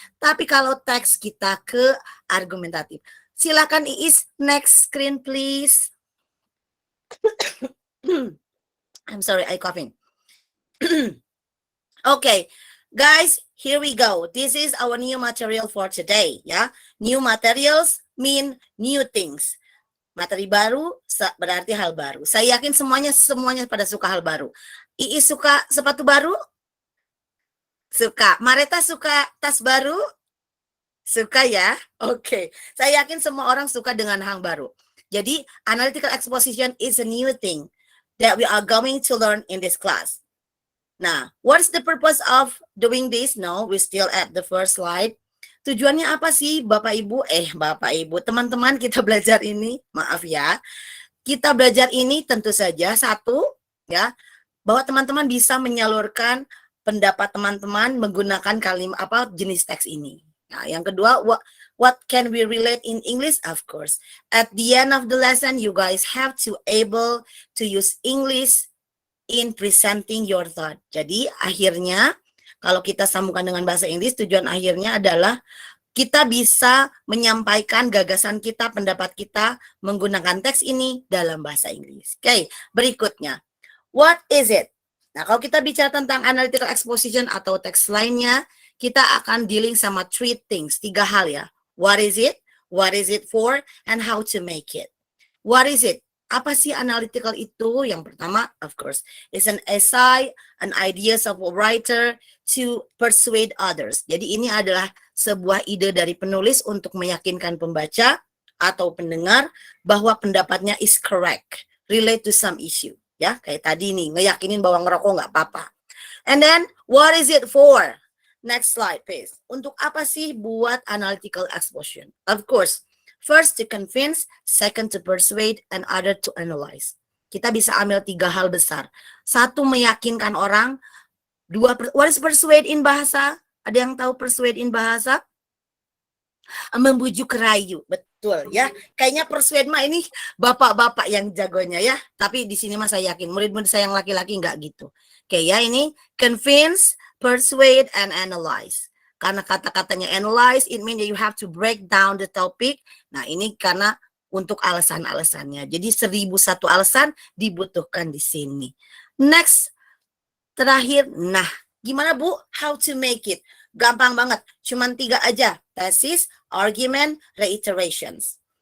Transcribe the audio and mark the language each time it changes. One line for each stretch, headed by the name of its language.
Indonesian: Tapi kalau teks kita ke argumentatif. Silakan Iis,
English: next screen please. I'm sorry, I coughing. Okay, guys, here we go. This is our new material for today, ya. New materials mean new things.
Indonesian: Materi baru berarti hal baru. Saya yakin semuanya pada suka hal baru. Iis suka sepatu baru? Suka. Mareta suka tas baru? Suka ya? Oke. Saya yakin semua orang suka dengan hal baru.
English: Jadi, analytical exposition is a new thing that we are going to learn in this class. Nah, what's the purpose of doing this? No, we're still at the first slide.
Indonesian: Tujuannya apa sih Bapak Ibu, teman-teman kita belajar ini, maaf ya. Kita belajar ini tentu saja satu ya, bahwa teman-teman bisa menyalurkan pendapat teman-teman menggunakan kalimat apa jenis teks ini. Nah, yang kedua,
English: what can we relate in English? Of course, at the end of the lesson, you guys have to able to use English in presenting your thought.
Indonesian: Jadi akhirnya kalau kita sambungkan dengan bahasa Inggris, tujuan akhirnya adalah kita bisa menyampaikan gagasan kita, pendapat kita menggunakan teks ini dalam bahasa Inggris. Oke, berikutnya.
English: What is it?
Indonesian: Nah, kalau kita bicara tentang analytical exposition atau teks lainnya, kita akan dealing sama 3 things, 3 hal ya.
English: What is it? What is it for? And how to make it. What is it?
Indonesian: Apa sih analytical itu?
English: Yang pertama, of course, is an essay, an ideas of a writer to persuade others.
Indonesian: Jadi ini adalah sebuah ide dari penulis untuk meyakinkan pembaca atau pendengar bahwa pendapatnya
English: is correct, relate to some issue.
Indonesian: Ya, kayak tadi nih, ngeyakinin bahwa ngerokok nggak apa-apa.
English: And then, what is it for? Next slide, please.
Indonesian: Untuk apa sih buat analytical exposition?
English: Of course, first to convince, second to persuade, and other to analyze.
Indonesian: Kita bisa ambil 3 hal besar. 1, meyakinkan orang.
English: 2, what is persuade in bahasa?
Indonesian: Ada yang tahu persuade in bahasa? Membujuk rayu, betul ya. Kayaknya persuade mah ini bapak-bapak yang jagonya ya. Tapi di sini mah saya yakin murid-murid saya yang laki-laki nggak gitu. Oke ya, ini
English: convince, persuade, and analyze.
Indonesian: Karena kata-katanya
English: analyze, it means you have to break down the topic.
Indonesian: Nah ini karena untuk alasan-alasannya. Jadi 1001 alasan dibutuhkan di sini.
English: Next,
Indonesian: terakhir, nah gimana Bu?
English: How to make it?
Indonesian: Gampang banget, cuman 3 aja. Thesis, argument, reiterations.